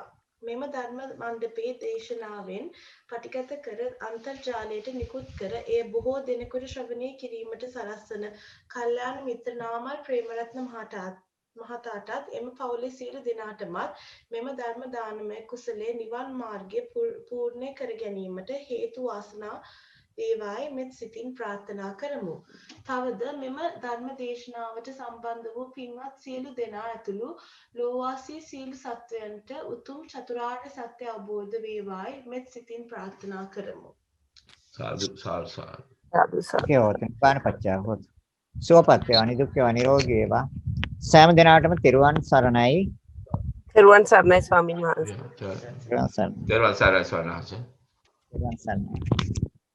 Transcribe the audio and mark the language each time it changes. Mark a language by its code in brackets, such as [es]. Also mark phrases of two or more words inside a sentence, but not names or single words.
[si] මෙම ධර්ම මණ්ඩපයේ දේශනාවෙන් පටිගත කර අන්තර්ජාලයට නිකුත් කර එය බොහෝ දෙනෙකුට ශ්‍රවණය කිරීමට සලස්වන කල්යාණ මිත්‍ර නාමල් ප්‍රේමරත්න මහතාටත් එම පවුලේ සියලු දෙනාටමත් මෙම ධර්ම දානමය කුසලයේ නිවන් මාර්ගය පූර්ණ කර ගැනීමට හේතු වාසනා වේවායි මෙත් සිතින් ප්‍රාර්ථනා කරමු. තවද මෙම ධර්ම දේශනාවට සම්බන්ධ වූ පින්වත් සියලු දෙනා ඇතුළු ලෝවාසී සියලු සත්වයන්ට උතුම් චතුරාර්ය සත්‍ය අවබෝධ වේවායි මෙත් සිතින් ප්‍රාර්ථනා කරමු. [pi] සාදු සාදු සාදු. සුඛේ හෝතු නිබ්බාන පච්චා හෝතු [si] සෝපත් වේවා නිදුක් වේවා නිරෝගී වේවා. සෑම දිනාටම තෙරුවන් සරණයි. තෙරුවන් සරණයි ස්වාමීන් වහන්සේ. තෙරුවන් සරණයි. තෙරුවන් සරණයි ස්වාමීන් වහන්සේ. තෙරුවන් සරණයි.